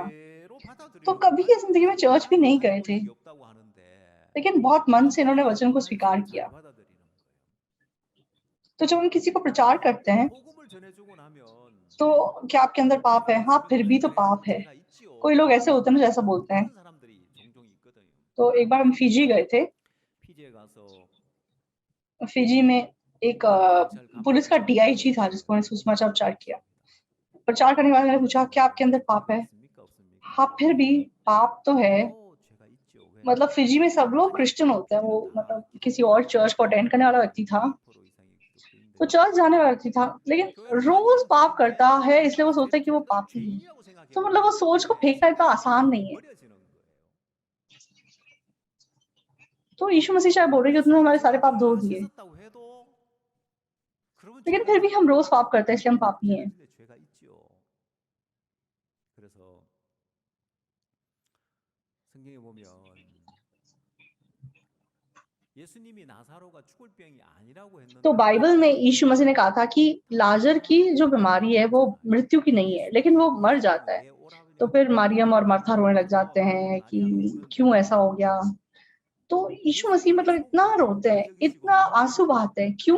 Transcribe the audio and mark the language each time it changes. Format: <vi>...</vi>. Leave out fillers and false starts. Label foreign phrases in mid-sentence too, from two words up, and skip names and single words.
<hi>तो कभी इस जिंदगी में चर्च भी नहीं गए थे, लेकिन बहुत मन से इन्होंने वचन को स्वीकार किया। तो जब हम किसी को प्रचार करते हैं, तो क्या आपके अंदर पाप है? हाँ, फिर भी तो पाप है। कोई लोग ऐसे होते हैं ना जैसा बोलते हैं, तो एक बार हम फिजी गए थे।</hi> <ko>피지에 가서</ko> <hi>फिजी में एक पुलिस का डीआईजी था जिसको मैंने सुषमाचार किया। प्रचार करने वाले ने पूछा क्या आपके अंदर पाप है?</hi> <ko>있습니까 없습니까?</ko> <hi>हाँ, फिर भी पाप तो है।</hi> <ko>죄가 있죠. 왜?</ko> <hi>मतलब फिजी में सब लोग क्रिश्चियन होते हैं। वो मतलब किसी और चर्च को अटेंड करने वाला व्यक्ति था,</hi> <ko>10% 이상이</ko> <hi>वो</hi> <ko>그리스도인데</ko> <hi>चर्च जाने वाला व्यक्ति था, लेकिन रोज पाप करता है, इसलिए वो सोचता है कि वो</hi> <ko>죄를</ko> <hi>पापी है।</hi> <ko>죄인이라고 생각해</ko> <hi>तो मतलब वो सोच को फेंकना इतना आसान नहीं है।</hi> <ko>버려지는 거예요.</ko> <hi>तो यीशु मसीह शायद बोल रहे कि उसने हमारे सारे पाप धो दिए,</hi> <ko>씻었다고 해도 그러면</ko> <hi>लेकिन</hi> <ko>죄가</ko> <hi>फिर भी</hi> <ko>있죠.</ko> <hi>हम रोज पाप करते हैं, इसलिए हम पापी हैं।</hi> <ko>근데 죄가 있죠. 그래서 성경에 보면 예수님이 나사로가 죽을 병이 아니라고 했는데</ko> <hi>तो बाइबल में यीशु मसीह ने कहा था कि लाजर की जो बीमारी है वो मृत्यु की नहीं है, लेकिन वो मर जाता है। तो फिर मरियम और मार्था रोने लग जाते हैं कि क्यों ऐसा हो गया। तो यीशु मसीह मतलब इतना रोते हैं, इतना आंसू बहाते हैं, क्यों?</hi>